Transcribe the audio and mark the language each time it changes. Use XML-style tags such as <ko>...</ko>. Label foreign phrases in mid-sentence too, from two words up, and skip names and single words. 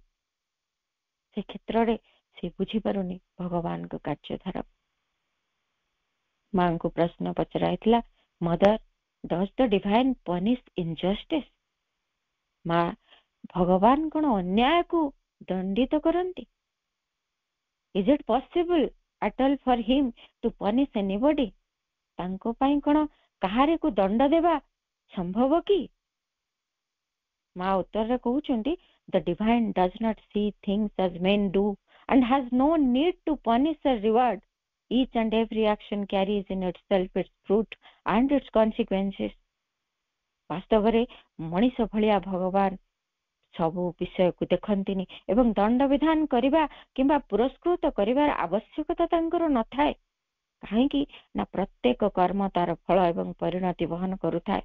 <or>ସେ କ୍ଷେତ୍ରରେ ସେ ବୁଝିପାରୁନି ଭଗବାନଙ୍କ କାର୍ଯ୍ୟଧାରା। ମାଙ୍କୁ ପ୍ରଶ୍ନ ପଚରାଇଥିଲା,</or> <en>Mother, does the divine punish injustice?</en> <or>ମା, ଭଗବାନ କଣ ଅନ୍ୟାୟକୁ ଦଣ୍ଡିତ କରନ୍ତି?</or> <en>is it possible at all for him to punish anybody?</en> <or>ତାଙ୍କ ପାଇଁ କଣ କାହାରିକୁ ଦଣ୍ଡ ଦେବା ସମ୍ଭବ କି? ମା ଉତ୍ତରରେ କହୁଛନ୍ତି,</or> <en>the divine does not see things as men do and has no need to punish or reward. Each and every action carries in itself its fruit and its consequences.</en> <or>ବାସ୍ତବରେ ମଣିଷ ଭଳିଆ ଭଗବାନ ସବୁ ବିଷୟକୁ ଦେଖନ୍ତିନି ଏବଂ ଦଣ୍ଡ ବିଧାନ କରିବା କିମ୍ବା ପୁରସ୍କୃତ କରିବାର ଆବଶ୍ୟକତା ତାଙ୍କର ନଥାଏ। କାହିଁକି ନା ପ୍ରତ୍ୟେକ କର୍ମ ତାର ଫଳ ଏବଂ ପରିଣତି ବହନ କରୁଥାଏ।</or>